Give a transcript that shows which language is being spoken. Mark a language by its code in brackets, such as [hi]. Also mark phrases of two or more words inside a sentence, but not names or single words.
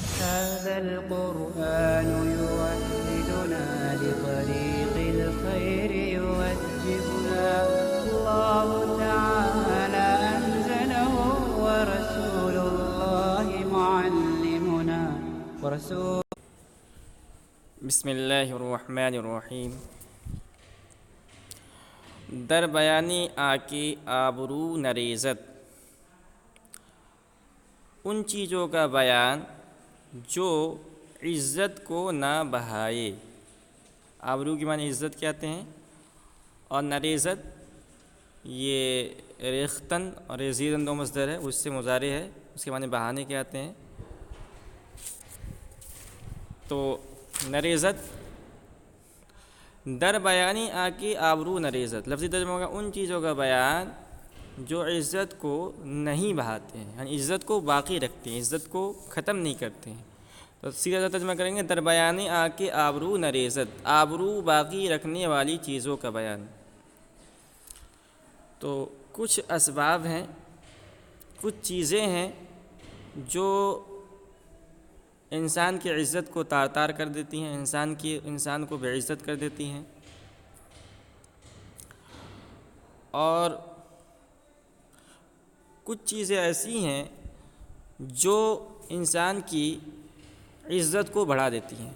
[ar] هذا القرآن يوحدنا لطريق الخير يوجهنا الله تعالى أنزله ورسول الله معلمنا بسم اللہ الرحمن الرحیم۔ [fa] در بیانی آکی آبرو نریزت، [ur] ان چیزوں کا بیان جو عزت کو نہ بہائے۔ آبرو کی معنی عزت کہتے ہیں، اور نریزت یہ ریختن اور یزیدن دو مصدر ہے، اس سے مضارع ہے، اس کے معنی بہانے کہتے ہیں۔ تو [fa] نریزت در بیانی آکی آبرو نریزت، [ur] لفظی ترجمہ ہوگا ان چیزوں کا بیان جو عزت کو نہیں بہاتے ہیں، یعنی عزت کو باقی رکھتے ہیں، عزت کو ختم نہیں کرتے ہیں۔ تو سیدھا ترجمہ کریں گے [fa] در بیانی آکی آبرو نریزت، [ur] آبرو باقی رکھنے والی چیزوں کا بیان۔ تو کچھ اسباب ہیں، کچھ چیزیں ہیں جو انسان کی عزت کو تار تار کر دیتی ہیں، انسان کو بے عزت کر دیتی ہیں، اور کچھ چیزیں ایسی ہیں جو انسان کی عزت کو بڑھا دیتی ہیں۔